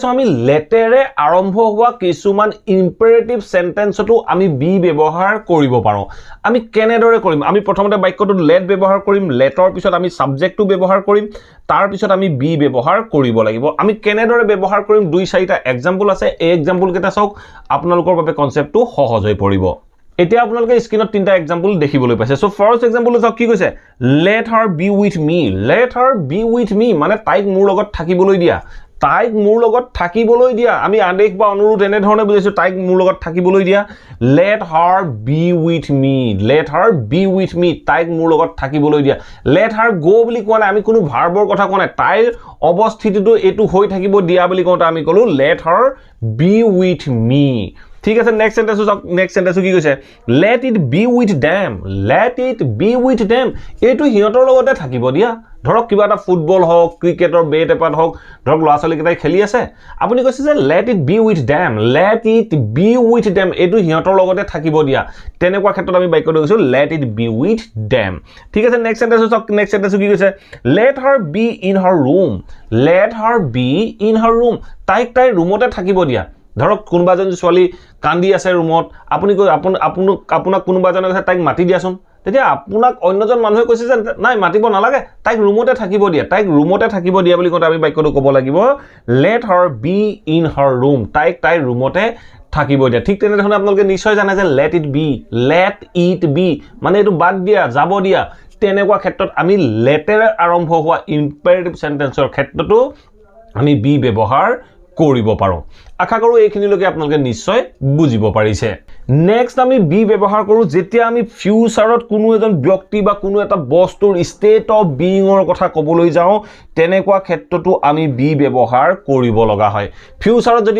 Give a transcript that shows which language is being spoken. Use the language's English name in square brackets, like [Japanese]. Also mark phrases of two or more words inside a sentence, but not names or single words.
[Assamese] চাও আমি লেটেৰে আৰম্ভ হোৱা কিছুমান [English] imperative sentenceটো [Assamese] আমি বি ব্যৱহাৰ কৰিব পাৰো আমি কেনেদৰে কৰিম আমি প্ৰথমতে বাক্যটোত লেট ব্যৱহাৰ কৰিম লেটৰ পিছত আমি সাবজেক্টটো ব্যৱহাৰ কৰিম তাৰ পিছত আমি বি ব্যৱহাৰ কৰিব লাগিব আমি কেনেদৰে ব্যৱহাৰ কৰিম দুই চাৰিটা এক্সাম্পল আছে এই এক্সাম্পল কেইটা চাওক আপোনালোকৰ বাবে কনসেপ্টটো সহজ হৈ পৰিব এতিয়া আপোনালোকে স্ক্ৰিনত তিনটা এক্সাম্পল দেখিবলৈ পাইছে [English] so first exampleটো [Assamese] চাওক কি কৈছে [English] let her be with me [Assamese] মানে তাইক মোৰ লগত থাকিবলৈ দিয়া আমি আদেশ বা অনুৰোধ এনে ধৰণে বুজাইছো তাইক মোৰ লগত থাকিবলৈ দিয়া [English] let her be with me [Assamese] তাইক মোৰ লগত থাকিবলৈ দিয়া [English] let her go [Assamese] বুলি কোৱা নাই আমি কোনো ভাৰ্বৰ কথা কোৱা নাই তাইৰ অৱস্থিতিটো এটো হৈ থাকিব দিয়া বুলি কওঁতে আমি কলো [English] let her be with me [Assamese] ঠিক আছে [English] next sentenceটো [Assamese] কি কৈছে [English] let it be with [Assamese] them এটো হিয়তৰ লগতে থাকিব দিয়া ধৰক কিবা এটা ফুটবল হওক ক্ৰিকেটৰ বেট এপাত হওক ধৰক লৰাছালি কেইটাই খেলি আছে আপুনি কৈছে যে [English] let it be with [Assamese] them এটো হিয়তৰ লগতে থাকিব দিয়া তেনেকুৱা ক্ষেত্ৰত আমি বাক্যটো কৈছো [English] let it be with them [Assamese] ঠিক আছে [English] next sentenceটো [Assamese] কি কৈছে [English] let her be in her room [Assamese] তাইক তাইৰ ৰুমতে থাকিব দিয়া ধৰক কোনোবাজন ছোৱালী কান্দি আছে ৰুমত আপুনি আপোনাক কোনোবাজনে কৈছে তাইক মাতি দিয়াচোন তেতিয়া আপোনাক অন্যজন মানুহে কৈছে যে নাই মাতিব নালাগে তাইক ৰুমতে থাকিব দিয়া বুলি কওঁতে আমি বাক্যটো ক'ব লাগিব [English] let her be in her room [Assamese] তাইৰ ৰুমতে থাকিব দিয়া ঠিক তেনেধৰণে আপোনালোকে নিশ্চয় জানে যে [English] let it be [Assamese] মানে এইটো বাদ দিয়া যাব দিয়া তেনেকুৱা ক্ষেত্ৰত আমি লেটেৰে আৰম্ভ হোৱা [English] imperative sentenceৰ [Assamese] ক্ষেত্ৰতো আমি বি ব্যৱহাৰ কৰিব পাৰো আশা কৰো এইখিনিলৈকে আপোনালোকে নিশ্চয় বুজিব পাৰিছে নেক্সট আমি বি ব্যৱহাৰ কৰো যেতিয়া আমি ফিউচাৰত কোনো এজন ব্যক্তি বা কোনো এটা বস্তুৰ [English] state of beingৰ [Assamese] কথা ক'বলৈ যাওঁ তেনেকুৱা ক্ষেত্ৰতো আমি বি ব্যৱহাৰ কৰিব লগা হয় ফিউচাৰত যদি